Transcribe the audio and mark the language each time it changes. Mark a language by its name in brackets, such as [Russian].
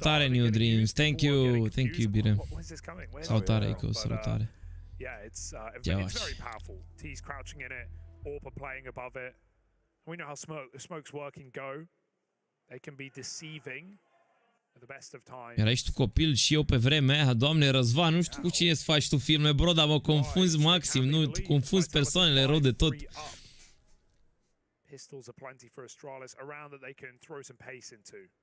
[Romanian] salutare, New Dreams. [English] Thank you, [Romanian] Bire. [English] Where's this coming? Salutare, Ico, salutare. Yeah, it's very powerful. T's crouching in it. Orb are playing above it. We know how smokes work and go. They can be deceiving at the best of times. [Romanian] Erai și tu copil și eu pe vremea aia, Doamne Răzvan, nu știu cu cine să faci tu filme, bro, dar mă confunzi maxim, nu, tu confunzi persoanele rău de tot. [English] Pistols are plenty for Astralis around that they can throw some pace into.